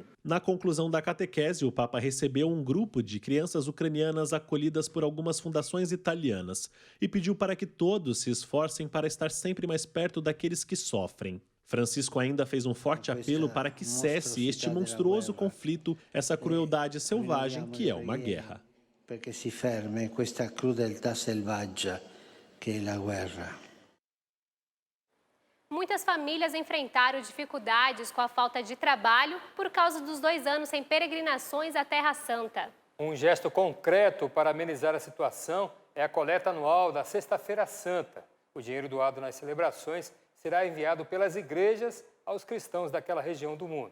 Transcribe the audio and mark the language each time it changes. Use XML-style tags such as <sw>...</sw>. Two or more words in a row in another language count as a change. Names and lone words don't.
<pt>Na conclusão da catequese, o Papa recebeu um grupo de crianças ucranianas acolhidas por algumas fundações italianas e pediu para que todos se esforcem para estar sempre mais perto daqueles que sofrem. Francisco ainda fez um forte apelo para que cesse este monstruoso conflito, essa crueldade selvagem que é uma guerra.</pt> <it>Porque si fermi questa crudeltà selvaggia che è la guerra.</it> <pt>Muitas famílias enfrentaram dificuldades com a falta de trabalho por causa dos 2 anos sem peregrinações à Terra Santa. Um gesto concreto para amenizar a situação é a coleta anual da Sexta-feira Santa. O dinheiro doado nas celebrações será enviado pelas igrejas aos cristãos daquela região do mundo.</pt>